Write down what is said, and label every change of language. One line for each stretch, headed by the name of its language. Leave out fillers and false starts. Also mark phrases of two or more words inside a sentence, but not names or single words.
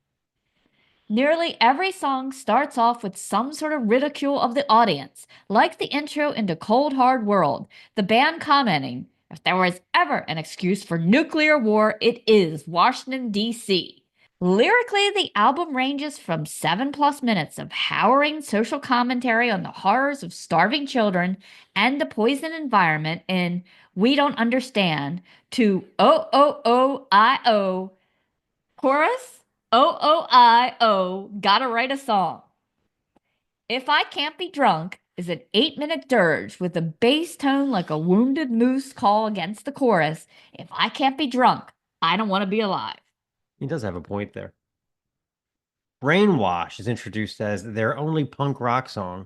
English: Nearly every song starts off with some sort of ridicule of the audience, like the intro into Cold Hard World, the band commenting, if there was ever an excuse for nuclear war, it is Washington, D.C. Lyrically, the album ranges from 7+ minutes of harrowing social commentary on the horrors of starving children and the poisoned environment in We Don't Understand to O-O-O-I-O chorus, O-O-I-O, gotta write a song. If I Can't Be Drunk is an 8 minute dirge with a bass tone like a wounded moose call against the chorus. If I can't be drunk, I don't want to be alive. He does have a point there. Brainwash is introduced as their only punk rock song.